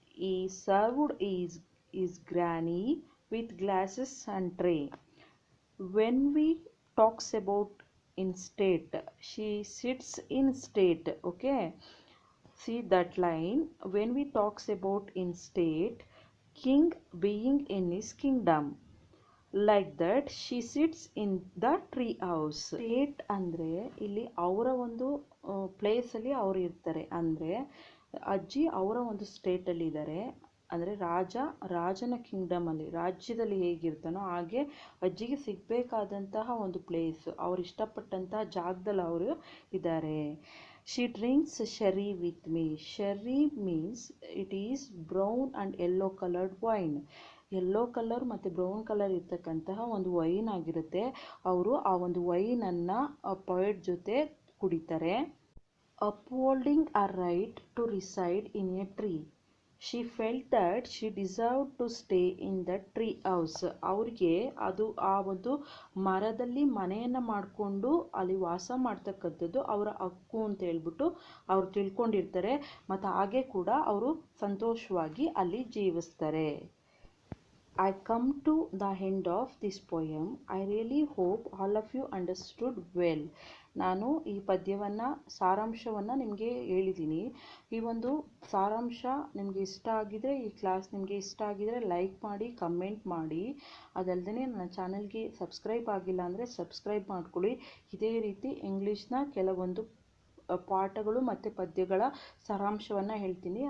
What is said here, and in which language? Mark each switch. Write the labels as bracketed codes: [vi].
[en] ಈ served is granny with glasses and tray. When we talks about in state, she sits in state. Okay, see that line. When we talks about in state, king being in his kingdom, like that she sits in the tree house. [kn] State ಅಂದರೆ ಇಲ್ಲಿ ಅವರ ಒಂದು ಪ್ಲೇಸಲ್ಲಿ ಅವರು ಇರ್ತಾರೆ. ಅಂದರೆ ಅಜ್ಜಿ ಅವರ ಒಂದು ಸ್ಟೇಟಲ್ಲಿ ಇದ್ದಾರೆ. ಅಂದರೆ ರಾಜನ ಕಿಂಗ್ಡಮಲ್ಲಿ, ರಾಜ್ಯದಲ್ಲಿ ಹೇಗಿರ್ತಾನೋ ಹಾಗೆ ಅಜ್ಜಿಗೆ ಸಿಗಬೇಕಾದಂತಹ ಒಂದು ಪ್ಲೇಸ್, ಅವ್ರು ಇಷ್ಟಪಟ್ಟಂತಹ ಜಾಗದಲ್ಲಿ ಅವರು ಇದ್ದಾರೆ. [en] She drinks sherry with me. Sherry means it is brown and yellow coloured wine. [kn] Yellow colour ಮತ್ತು ಬ್ರೌನ್ ಕಲರ್ ಇರ್ತಕ್ಕಂತಹ ಒಂದು ವೈನ್ ಆಗಿರುತ್ತೆ. ಅವರು ಆ ಒಂದು ವೈನನ್ನು ಪೊಯೆಟ್ ಜೊತೆ ಕುಡಿತಾರೆ. [en] Upholding a right to reside in a tree, she felt that she deserved to stay in the tree house. [kn] ಅವ್ರಿಗೆ ಅದು ಆ ಒಂದು ಮರದಲ್ಲಿ ಮನೆಯನ್ನು ಮಾಡಿಕೊಂಡು ಅಲ್ಲಿ ವಾಸ ಮಾಡ್ತಕ್ಕಂಥದ್ದು ಅವರ ಹಕ್ಕು ಅಂತ ಹೇಳ್ಬಿಟ್ಟು ಅವ್ರು ತಿಳ್ಕೊಂಡಿರ್ತಾರೆ. ಮತ್ತು ಹಾಗೆ ಕೂಡ ಅವರು ಸಂತೋಷವಾಗಿ ಅಲ್ಲಿ ಜೀವಿಸ್ತಾರೆ. [en] I come to the end of this poem. I really hope all of you understood well. [kn] ನಾನು ಈ ಪದ್ಯವನ್ನು ಸಾರಾಂಶವನ್ನು ನಿಮಗೆ ಹೇಳಿದ್ದೀನಿ. ಈ ಒಂದು ಸಾರಾಂಶ ನಿಮಗೆ ಇಷ್ಟ ಆಗಿದರೆ, ಈ ಕ್ಲಾಸ್ ನಿಮಗೆ ಇಷ್ಟ ಆಗಿದರೆ ಲೈಕ್ ಮಾಡಿ, ಕಮೆಂಟ್ ಮಾಡಿ. ಅದಲ್ಲದೆ ನನ್ನ ಚಾನಲ್ಗೆ ಸಬ್ಸ್ಕ್ರೈಬ್ ಆಗಿಲ್ಲ ಅಂದರೆ ಸಬ್ಸ್ಕ್ರೈಬ್ ಮಾಡ್ಕೊಳ್ಳಿ. ಇದೇ ರೀತಿ ಇಂಗ್ಲೀಷ್ನ ಕೆಲವೊಂದು ಪಾಠಗಳು ಮತ್ತು ಪದ್ಯಗಳ ಸಾರಾಂಶವನ್ನು ಹೇಳ್ತೀನಿ.